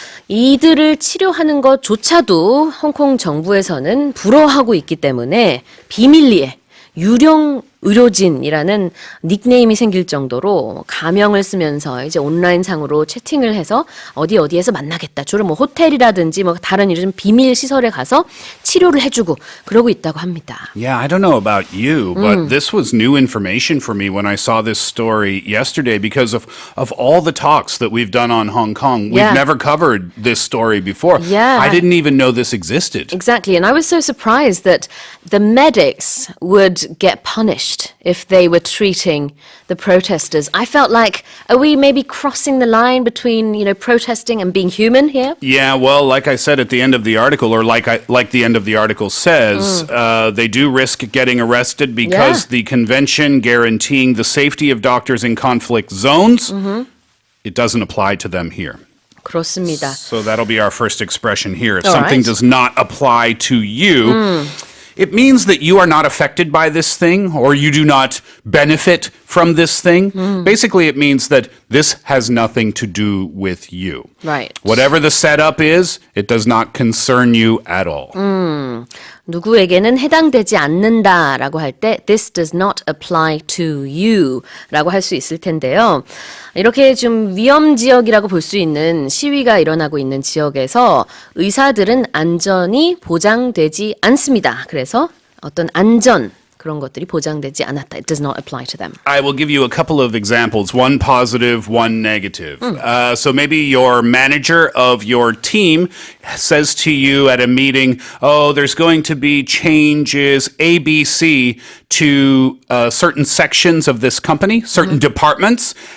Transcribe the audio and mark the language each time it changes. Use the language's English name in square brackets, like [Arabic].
[Korean] 이들을 치료하는 것조차도 홍콩 정부에서는 불허하고 있기 때문에 비밀리에 유령 의료진이라는 닉네임이 생길 정도로 가명을 쓰면서 이제 온라인상으로 채팅을 해서 어디에서 만나겠다. 주로 뭐 호텔이라든지 뭐 다른 이런 비밀 시설에 가서 치료를 해주고 그러고 있다고 합니다. [English] Yeah, I don't know about you, but this was new information for me when I saw this story yesterday because of all the talks that we've done on Hong Kong. We've Yeah. never covered this story before. Yeah. I didn't even know this existed. Exactly, and I was so surprised that the medics would get punished if they were treating the protesters. I felt like, are we maybe crossing the line between, protesting and being human here? Yeah, well, like I said at the end of the article, or like the end of the article says, they do risk getting arrested because the convention guaranteeing the safety of doctors in conflict zones, it doesn't apply to them here. [Korean] 그렇습니다. [English] So that'll be our first expression here. If All something right. does not apply to you, it means that you are not affected by this thing or you do not benefit from this thing. Basically, it means that this has nothing to do with you. Right. Whatever the setup is, it does not concern you at all. [Korean] 누구에게는 해당되지 않는다라고 할 때 [English] this does not apply to you [Korean] 라고 할 수 있을 텐데요. 이렇게 좀 위험 지역이라고 볼 수 있는 시위가 일어나고 있는 지역에서 의사들은 안전이 보장되지 않습니다. 그래서 어떤 안전 그런 것들이 보장되지 않았다. [English] It does not apply to them. I will give you a couple of examples, one positive, one negative. So maybe your manager of your team says to you at a meeting, oh, there's going to be changes, ABC, to certain sections of this company, certain departments.